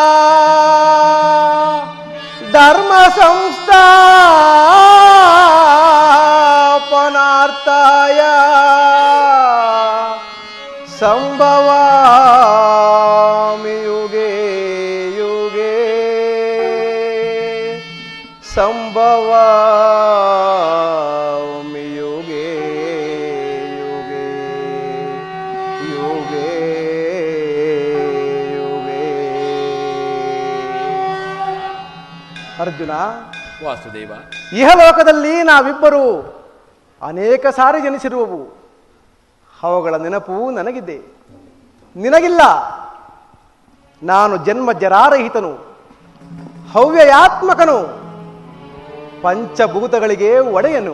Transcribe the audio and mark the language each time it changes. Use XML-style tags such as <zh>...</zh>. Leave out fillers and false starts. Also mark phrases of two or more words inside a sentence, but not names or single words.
<sa>ಧರ್ಮ ಸಂಸ್ಥಾಪನಾರ್ಥಾಯ ಸಂಭವಾಮಿ ಯುಗೇ ಯುಗೇ ಸಂಭವಾಮಿ ಯುಗೇ ಯುಗೇ ಯುಗೇ ಯುಗೇ.</sa> <kn>ಅರ್ಜುನ, ವಾಸುದೇವ, ಇಹಲೋಕದಲ್ಲಿ ನಾವಿಬ್ಬರು ಅನೇಕ ಸಾರಿ ಜನಿಸಿರುವವು. ಅವುಗಳ ನೆನಪು ನನಗಿದೆ, ನಿನಗಿಲ್ಲ. ನಾನು ಜನ್ಮ ಜರಾರಹಿತನು, ಹವ್ಯಯಾತ್ಮಕನು, ಪಂಚಭೂತಗಳಿಗೆ ಒಡೆಯನು.</kn>